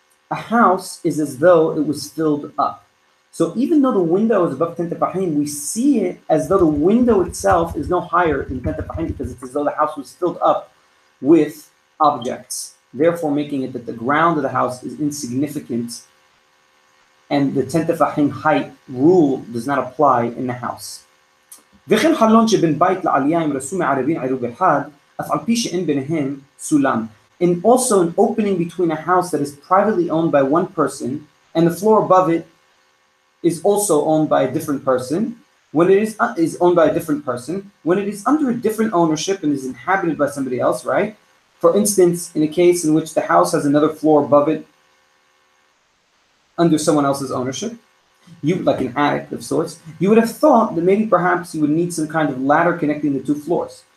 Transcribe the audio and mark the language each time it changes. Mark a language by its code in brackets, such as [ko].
[en] A house is as though it was filled up. So even though the window is above 10 tefachim, we see it as though the window itself is no higher than 10 tefachim because it's as though the house was filled up with objects, therefore making it that the ground of the house is insignificant and the 10 tefachim height rule does not apply in the house. [he] וכן חלון שבין בית לעלייה עם רסום מערבין עירוב אחד, אף על פי שאין ביניהם סולם. [en] And also an opening between a house that is privately owned by one person and the floor above it is also owned by a different person. When it is owned by a different person, when it is under a different ownership and is inhabited by somebody else, right? For instance, in a case in which the house has another floor above it under someone else's ownership, like an attic of sorts, you would have thought that maybe perhaps you would need some kind of ladder connecting the two floors.